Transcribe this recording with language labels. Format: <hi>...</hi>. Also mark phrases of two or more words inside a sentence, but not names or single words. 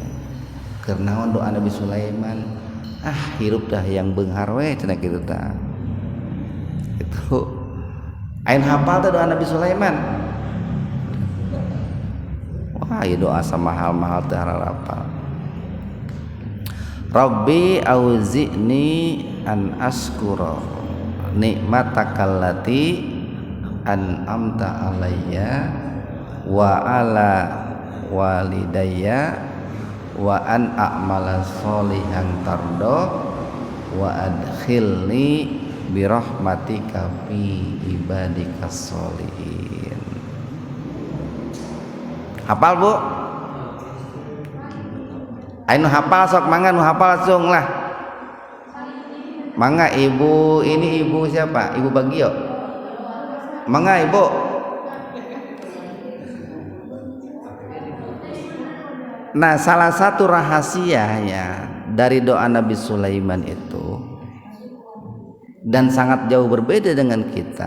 <su>Keur naon doa Nabi Sulaiman? Ah, hirup dah yang beunghar we cenah kitu tah. Itu ain hafal teh doa Nabi Sulaiman. Wah, ieu doa samahal-mahal teh hafal.</su> <ar>رب أوزعني أن أشكر نعمتك التي أنعمت علي وعلى والدي وأن أعمل صالحا ترضاه وأدخلني برحمتك في عبادك الصالحين.</ar> <su>Hafal Bu? Ayo hafal sok mangga nu hafal langsung lah.</su> <id>Mangga ibu, ini ibu siapa? Ibu Bagio. Mangga ibu. Nah, salah satu rahasianya dari doa Nabi Sulaiman itu dan sangat jauh berbeda dengan kita.</id>